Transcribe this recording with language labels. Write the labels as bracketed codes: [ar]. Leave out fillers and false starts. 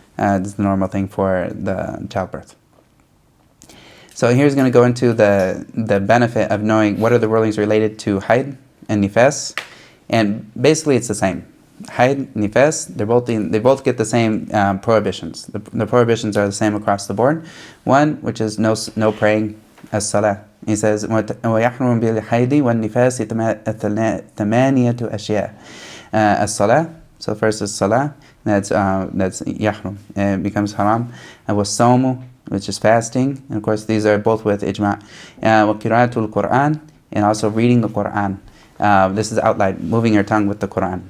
[en] It's the normal thing for the childbirth. So here's going to go into the benefit of knowing what are the rulings related to haid and nifas, and basically it's the same. Haid, nifas, they both get the same prohibitions. The prohibitions are the same across the board. One, which is no praying, as-salah. [ar] He says, وَيَحْرُمُ بِالْحَيْدِ وَالنِّفَاسِ ثَمَانِيَةُ أَشْيَاء. [en] As-salah, so first is salah, that's yahrum, it becomes haram. And was-sawmu, which is fasting, and of course these are both with ijma'. [ar] وَقِرَاءَةُ الْقُرْآنِ, [en] and also reading the Qur'an. This is outlined, moving your tongue with the Quran.